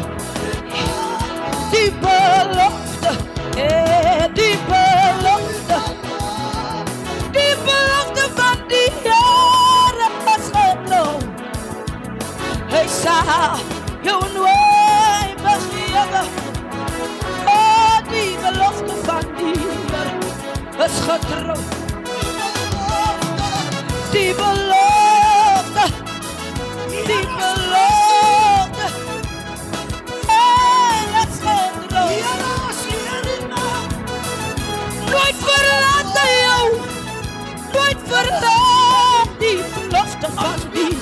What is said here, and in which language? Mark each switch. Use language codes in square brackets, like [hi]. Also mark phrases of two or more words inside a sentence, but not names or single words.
[af] Die belofte, die belofte, die belofte van die Heer is getrouw. [nl] Hij zal jou nooit begeven, [af] die belofte van die Heer is getrouw. Die belofte, die belofte, is getrouw. Nooit verlaat hij jou, nooit verlaat die belofte van die.